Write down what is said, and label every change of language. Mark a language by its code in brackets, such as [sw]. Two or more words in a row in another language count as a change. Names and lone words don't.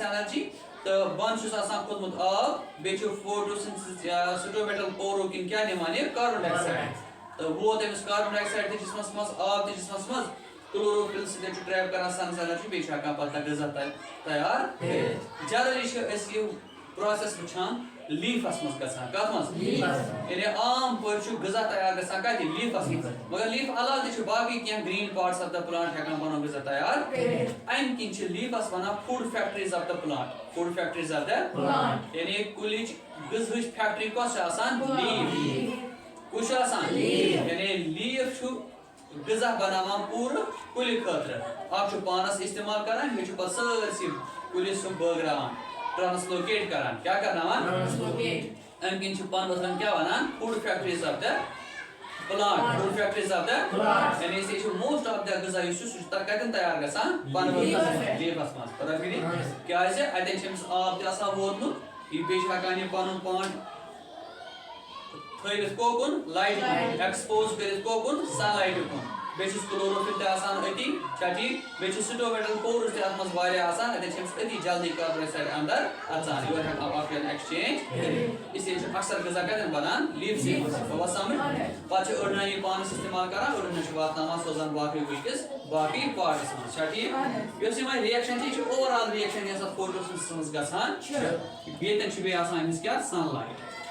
[ks] انرجی تہٕ بۄنہٕ چھُس آسان کھوٚتمُت آب بیٚیہِ چھُ فوٹوسنتھسس یا [en] stomatal pores [ks] کِنۍ کیٛاہ نِوان یہِ [en] carbon dioxide [ks] تہٕ ووت أمِس [en] carbon dioxide [ks] تہِ جسمس منٛز آب تہِ جسمس منٛز کلوروفل سۭتۍ چھُ ٹریپ کران [en] sun's energy [ks] بیٚیہِ چھُ ہٮ۪کان پتہٕ غذا تیار کٔرِتھ جنرلی چھِ أسۍ یہِ پروسیس وٕچھان لیٖفس منٛز گژھان کتھ منٛز یعنی عام پٲٹھۍ چھُ غذا تیار گژھان کتہِ لیٖفس منٛز مگر لیٖف علاوٕ تہِ چھِ باقٕے کینٛہہ [en] green parts of the plant [ks] ہٮ۪کان پنُن غذا تیار کٔرِتھ امہِ کِنۍ چھِ لیٖفس ونان [en] food factories of the plant food factories of the plant [ks] یعنی کُلِچ غذہٕچ فیکٹری کۄس چھِ آسان لیٖف کُس چھُ آسان یعنی لیٖف چھُ غذا بناوان پوٗرٕ کُلہِ خٲطرٕ اکھ چھُ پانس استعمال کران بیٚیہِ چھُ پتہٕ سٲرسٕے کُلِس سُہ بٲگراوان ٹرانسلوکیٹ کران کیٛاہ کرناوان امہِ کِنۍ چھِ پنہٕ کیٛاہ ونان [en] food factories of the plant food factories of the plant [ks] یعنی یہِ چھُ [en] most of the [ks] غذا یُس چھُ سُہ چھُ کتٮ۪ن تیار گژھان لیٖفس منٛز پتہ فِکرِ کیٛازِ اتٮ۪ن چھِ أمِس آب تہِ آسان ووتمُت یہِ بیٚیہِ چھِ ہٮ۪کان یہِ پنُن پان تھٲوِتھ کوکُن لایٹہِ کُن ایکسپوز کٔرِتھ کوکُن سن لایٹہِ کُن بیٚیہِ چھُس کلوروفل تہِ آسان أتی چھا ٹھیٖک بیٚیہِ چھِ [en] stomatal pores [ks] تہِ اتھ منٛز واریاہ آسان اتٮ۪ن چھِ أمِس أتی جلدی [en] carbon dioxide [ks] اندر اژان یورٕ ہٮ۪کان باقین ایکسچینج کٔرِتھ اس لیے چھُ اکثر غذا کتٮ۪ن بنان لیٖفسٕے منٛز گوٚوا سمجھ پتہٕ چھِ أڑۍ نہ یہِ پانس استعمال کران أڑۍ چھِ واتناوان سوزان باقٕے کُلکِس باقٕے پارٹس منٛز چھا ٹھیٖک یۄس یہِ وۄنۍ رِیکشن چھِ یہِ چھِ [en] overall reaction [ks] یۄس اتھ فوٹوسنتھسس منٛز گژھان چھِ ییٚتٮ۪ن چھِ بیٚیہِ آسان أمِس کیٛاہ [en] sun light